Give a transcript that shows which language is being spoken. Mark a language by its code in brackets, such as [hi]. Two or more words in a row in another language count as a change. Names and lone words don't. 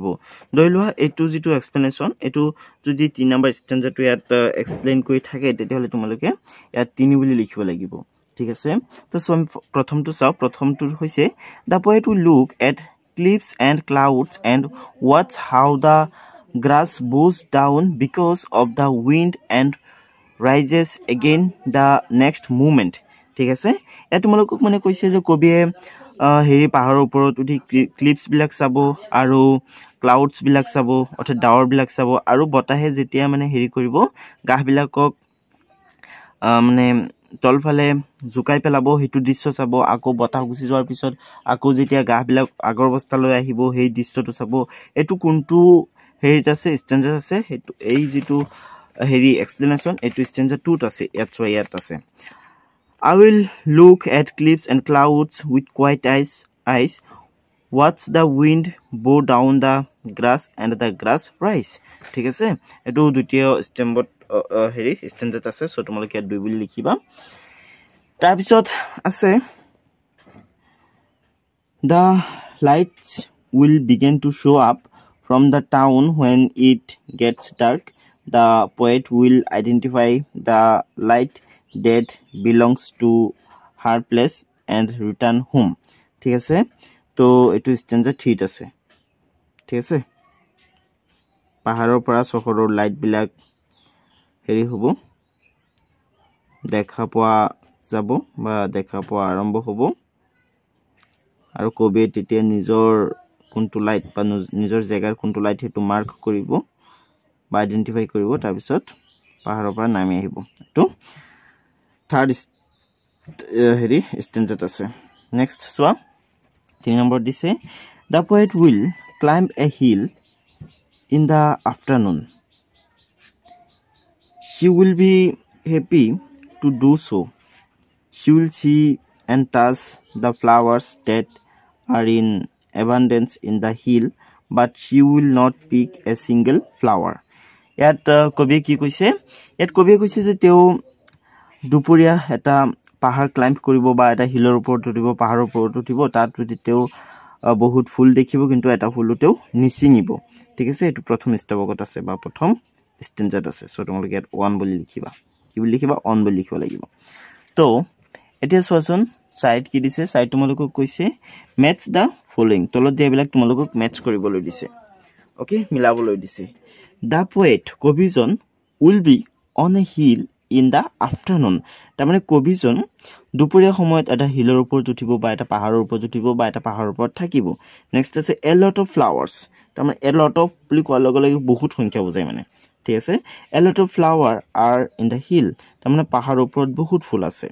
[as] ধৰি লোৱা এইটো যিটো এক্সপ্লেনেশ্যন, এইটো যদি 3 নম্বৰ ষ্টেঞ্জাৰটো ইয়াত এক্সপ্লেইন কৰি থাকে তেতিয়াহ'লে তোমালোকে ইয়াত 3 বুলি লিখিব লাগিব, ঠিক আছে। তো আমি প্ৰথমটো চাওঁ। প্ৰথমটো হৈছে [en] The poet will look at cliffs and clouds and watch how the grass bows down because of the wind and rises again the next moment, [as] ঠিক আছে। ইয়াত তোমালোকক মানে কৈছে যে কবিয়ে হেৰি পাহাৰৰ ওপৰত উঠি ক্লিপছবিলাক চাব আৰু ক্লাউডছবিলাক চাব, অৰ্থাৎ ডাৱৰবিলাক চাব, আৰু বতাহে যেতিয়া মানে হেৰি কৰিব গাছবিলাকক মানে তলফালে জোকাই পেলাব, সেইটো দৃশ্য চাব। আকৌ বতাহ গুচি যোৱাৰ পিছত আকৌ যেতিয়া গাছবিলাক আগৰ অৱস্থালৈ আহিব সেই দৃশ্যটো চাব। এইটো কোনটো হেৰিত আছে, ষ্টেঞ্জাত আছে, সেইটো এই যিটো হেৰি এক্সপ্লেনেশ্যন এইটো ষ্টেঞ্জা 2ত আছে। ইয়াত চোৱা, ইয়াত আছে [en] I will look at cliffs and clouds with quiet eyes, watch the wind blow down the grass and the grass rise, [as] ঠিক আছে। এইটো দ্বিতীয় ষ্টেম্বত হেৰি ষ্টেঞ্জাত আছে। চ' তোমালোকে ইয়াত 2 বুলি লিখিবা। তাৰপিছত আছে [en] the lights will begin to show up from the town when it gets dark. The poet will identify the light that belongs to her place and return home, [as] ঠিক আছে। তো এইটো ষ্টেঞ্জা 3ত আছে, ঠিক আছে। পাহাৰৰ পৰা চহৰৰ লাইটবিলাক হেৰি হ'ব, দেখা পোৱা যাব বা দেখা পোৱা আৰম্ভ হ'ব, আৰু কবিয়ে তেতিয়া নিজৰ কোনটো লাইট বা নিজৰ জেগাৰ কোনটো লাইট সেইটো মাৰ্ক কৰিব বা আইডেণ্টিফাই কৰিব, তাৰপিছত পাহাৰৰ পৰা নামি আহিব। এইটো 3rd হেৰি ষ্টেঞ্জাত আছে। নেক্সট চোৱা, 3 নম্বৰ দিছে [en] the poet will climb a hill in the afternoon, she will be happy to do so. She will see and touch the flowers that are in abundance in the hill, but she will not pick a single flower. [as] ইয়াত কবিয়ে কি কৈছে, ইয়াত কবিয়ে কৈছে যে তেওঁ দুপৰীয়া এটা পাহাৰ ক্লাইম্ব কৰিব বা এটা হিলৰ ওপৰত উঠিব, পাহাৰৰ ওপৰত উঠিব, তাত যদি তেওঁ বহুত ফুল দেখিব কিন্তু এটা ফুলো তেওঁ নিচিঙিব, ঠিক আছে। এইটো প্ৰথম স্তৱকত আছে বা প্ৰথম ষ্টেঞ্জাত আছে। চ' তোমালোকে ইয়াত 1 বুলি লিখিবা। কি বুলি লিখিবা? 1 বুলি লিখিব লাগিব। তো এতিয়া চোৱাচোন চাইড কি দিছে, চাইড তোমালোকক কৈছে [en] match the following, [as] তলত দিয়াবিলাক তোমালোকক মেটচ কৰিবলৈ দিছে, অ'কে, মিলাবলৈ দিছে। [en] The poet, কবিজন, will be on a hill in the afternoon, [as] তাৰমানে কবিজন দুপৰীয়া সময়ত এটা হিলৰ ওপৰত উঠিব বা এটা পাহাৰৰ ওপৰত উঠিব বা এটা পাহাৰৰ ওপৰত থাকিব। নেক্সট আছে [en] a lot of flowers, [as] তাৰমানে [en] a lot of [as] বুলি কোৱাৰ লগে লগে বহুত সংখ্যা বুজায় মানে, ঠিক আছে। [en] A lot of flower are in the hill, [as] তাৰমানে পাহাৰৰ ওপৰত বহুত ফুল আছে।